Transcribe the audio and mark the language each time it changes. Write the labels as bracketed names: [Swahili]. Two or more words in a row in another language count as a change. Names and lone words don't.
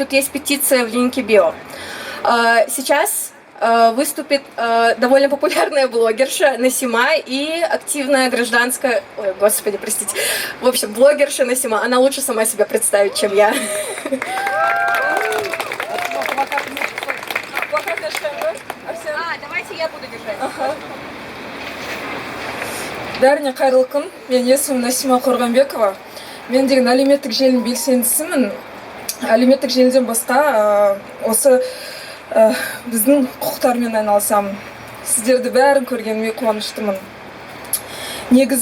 [Russian] Тут есть петиция в линке био. Сейчас выступит довольно популярная блогерша Насима и активная гражданская... Ой, господи, простите. В общем, блогерша Насима. Она лучше сама себя представит, чем я. Давайте я буду держать. [Kazakh] Бәріне қайырлы күн. Мен есімім Насима Қорғанбекова. Мен деген әлеуметтік желінің белсендісімін. Әлеуметтік желіден басқа осы біздің құқықтармен айналысамын. Сіздерді бәрін көргеніме қуаныштымын.